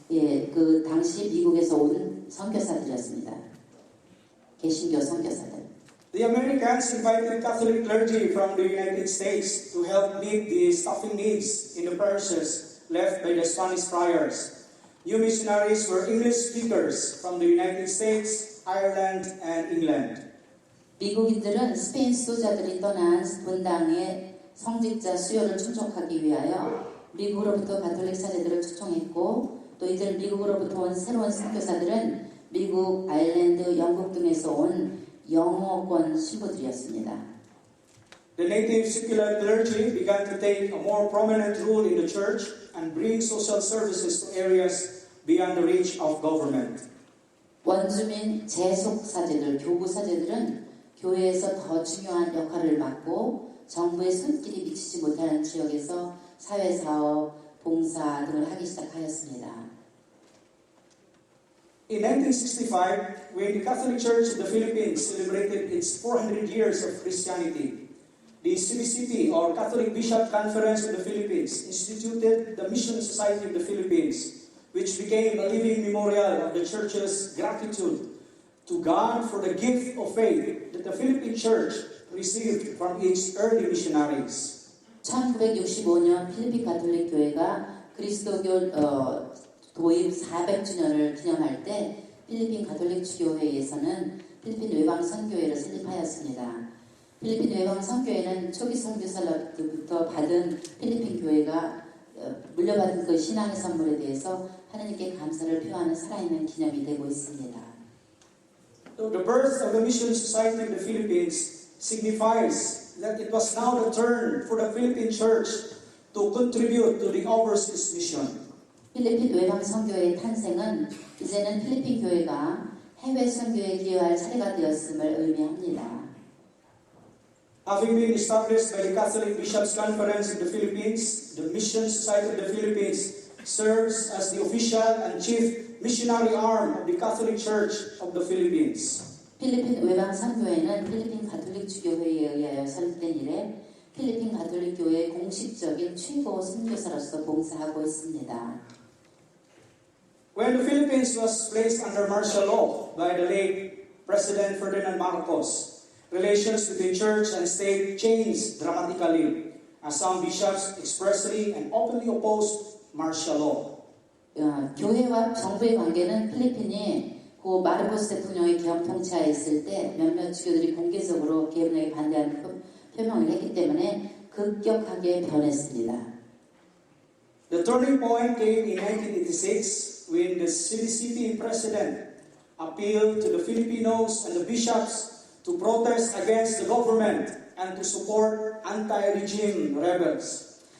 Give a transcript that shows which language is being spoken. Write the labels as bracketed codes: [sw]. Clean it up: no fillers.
[ko] 예, 그 당시 미국에서 온 선교사들이었습니다. 개신교 선교사들. [en] The Americans invited Catholic clergy from the United States to help meet the staffing needs in the parishes left by the Spanish friars. New missionaries were English speakers from the United States, Ireland, and England. [ko] 미국인들은 스페인 수도자들이 떠난 분당의 성직자 수요를 충족하기 위하여 미국으로부터 가톨릭 사제들을 초청했고 또 이들 미국으로부터 온 새로운 선교사들은 미국, 아일랜드, 영국 등에서 온 영어권 신부들이었습니다. [en] The native secular clergy began to take a more prominent role in the church and bring social services to areas beyond the reach of government. [ko] 원주민 재속 사제들, 교부 사제들은 교회에서 더 중요한 역할을 맡고 정부의 손길이 미치지 못하는 지역에서 사회사업, 봉사 등을 하기 시작하였습니다. [en] In 1965, when the Catholic Church of the Philippines celebrated its 400 years of Christianity, the CBCP, or Catholic Bishop Conference of the Philippines, instituted the Mission Society of the Philippines, which became a living memorial of the Church's gratitude to God for the gift of faith that the Philippine Church received from its early missionaries. [ko] 1965년 필리핀 가톨릭 교회가 그리스도교 도입 400주년을 기념할 때 필리핀 가톨릭 주교회에서는 필리핀 외방 선교회를 설립하였습니다. 필리핀 외방 선교회는 초기 선교사로부터 받은 필리핀 교회가 물려받은 그 신앙의 선물에 대해서 하나님께 감사를 표하는 살아있는 기념이 되고 있습니다. [en] So the birth of the Mission Society of the Philippines signifies that it was now the turn for the Philippine Church to contribute to the overseas mission. [ko] 필리핀 외방 선교회의 탄생은 이제는 필리핀 교회가 해외 선교에 기여할 차례가 되었음을 의미합니다. [en] Having been established by the Catholic Bishops' Conference of the Philippines, the Mission Society of the Philippines serves as the official and chief missionary arm of the Catholic Church of the Philippines. [ko] 필리핀 외방 선교회는 필리핀 가톨릭 주교회에 의하여 설립된 이래 필리핀 가톨릭 교회의 공식적인 최고 선교사로서 봉사하고 있습니다. [en] When the Philippines was placed under martial law by the late President Ferdinand Marcos, relations between church and state changed dramatically, as some bishops expressly and openly opposed martial law. [ko] 교회와 정부의 관계는 필리핀이 고 마르코스 대통령의 계엄 통치하에 있을 때 몇몇 주교들이 공개적으로 계엄령에 반대하는 표명을 했기 때문에 급격하게 변했습니다. [en] The turning point came in 1986 when the CBCP president appealed to the Filipinos and the bishops to protest against the government and to support anti-regime rebels.